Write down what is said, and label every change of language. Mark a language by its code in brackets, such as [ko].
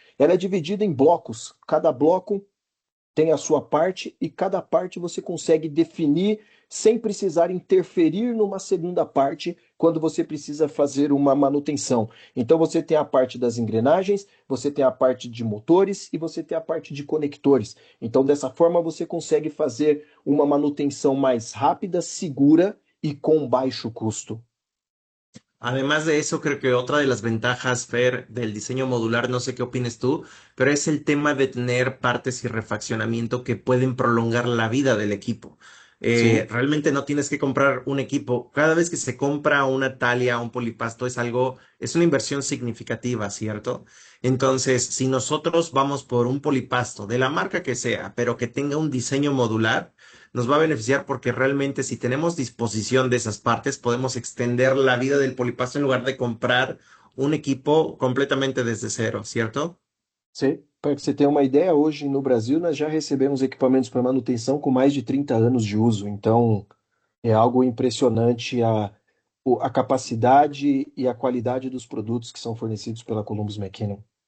[pt] Ela é dividida em blocos, cada bloco tem a sua parte e cada parte você consegue definir sem precisar interferir numa segunda parte quando você precisa fazer uma manutenção. Então você tem a parte das engrenagens, você tem a parte de motores e você tem a parte de conectores. Então dessa forma você consegue fazer uma manutenção mais rápida, segura e com baixo custo. [es] Además de eso, creo que otra de las ventajas, Fer, del diseño modular, no sé qué opines tú, pero es el tema de tener partes y refaccionamiento que pueden prolongar la vida del equipo. [pt] Sim, [es] Realmente no tienes que comprar un equipo. Cada vez que se compra una talia, un polipasto, es algo, es una inversión significativa, ¿cierto? Entonces, si nosotros vamos por un polipasto de la marca que sea, pero que tenga un diseño modular, nos va a beneficiar porque realmente si tenemos disposición de esas partes, podemos extender la vida del polipasto en lugar de comprar un equipo completamente desde cero, ¿cierto? [pt] sim. Para que você tenha uma ideia, hoje no Brasil nós já recebemos equipamentos para manutenção com mais de 30 anos de uso. Então é algo impressionante a capacidade e a qualidade dos produtos que são fornecidos pela Columbus McKinnon.